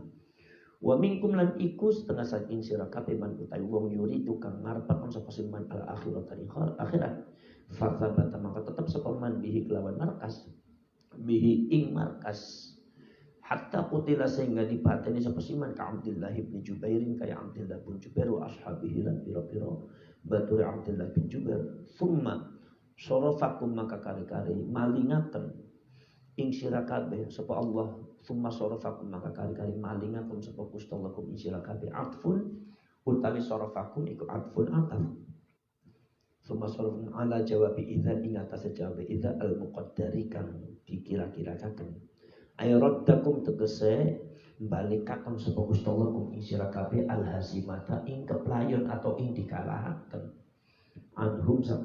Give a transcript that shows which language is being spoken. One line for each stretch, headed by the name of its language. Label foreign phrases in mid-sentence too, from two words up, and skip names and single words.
Arabic: Wa minkum
Javanese: lan iku setengah saking sira kabeh man utawi wong yuridu kang ngarepaken sapa
Arabic: man al-akhirat
Javanese: ing akhirat. Fatsabata maka tetep sapa man bihi kelawan markas bihi ing markas
Arabic: hatta qutila
Javanese: sehingga dipateni sapa siman ka Abdullah bin Jubairin kaya Abdullah bin Jubair
Arabic: wa ashabihi
Javanese: lan pira-pira batur Abdullah bin Jubair
Arabic: summa sorofakum
Javanese: maka kari-kari malingaken ing sira kabeh sapa Allah
Arabic: summa sorofakum
Javanese: maka kari-kari malingaken sapa Gusti Allah kum ing sira kabeh atfun utawi sorofakum iku atfun ataf
Arabic: summa sorofakum ala jawabi idza
Javanese: ing atas jawab idza
Arabic: al muqaddari
Javanese: kang dikira-kirakan ayraddakum tegese balikaken sapa Gusti Allah kum ing sira kabeh
Arabic: al hasimata
Javanese: ing keplayon atau ing dikalahaken anhum saben